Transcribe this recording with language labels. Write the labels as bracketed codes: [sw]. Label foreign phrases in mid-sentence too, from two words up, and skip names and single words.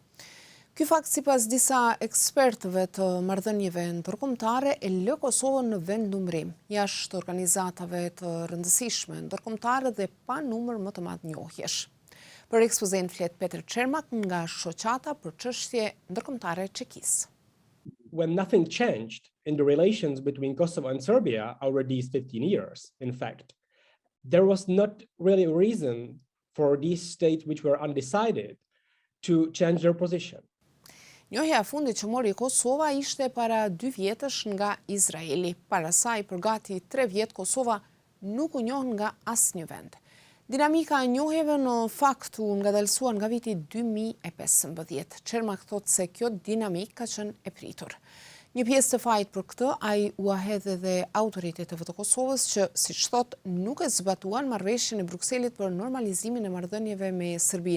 [sq] Ky fakt, sipas disa ekspertëve të marrëdhënieve ndërkombëtare, e lë Kosovën në vendnumrim jashtë organizatave të rëndësishme ndërkombëtare dhe pa numër më të madh njohjesh. Për ekspozen flet Peter Çermak nga shoqata për çështje ndërkombëtare çekis. [en] When nothing changed in the relations between Kosovo and Serbia over these 15 years, in fact, there was not really a reason for these states which were undecided to change their position. [sq] Njohja e fundit që mori Kosova ishte para 2 vjetësh nga Izraeli. Para saj, për gati 3 vjet, Kosova nuk u njoh nga asnjë vend. Dinamika e njohjeve në fakt u ngadalësua nga viti 2015. Çermak thotë se kjo dinamik ka qenë e pritur. Një pjesë të fajit për këtë ai u ahedh edhe autoriteteve të Kosovës që, siç thotë, nuk e zbatuan marrëveshjen e Brukselit për normalizimin e marrëdhënieve me Serbinë.